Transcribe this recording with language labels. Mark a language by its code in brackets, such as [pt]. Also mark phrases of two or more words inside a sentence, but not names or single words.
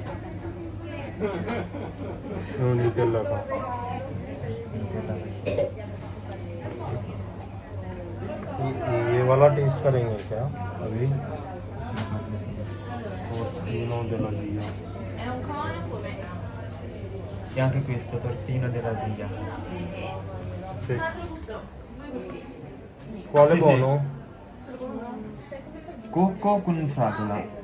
[hi] Nutella का ये वाला टेस्ट करेंगे क्या अभी [it] tortino della zia È un cono come? E anche questo, tortino della zia. sì. Un altro gusto, due gusti. quale Sì, sì. buono? Solo con uno. Cocco con fragola.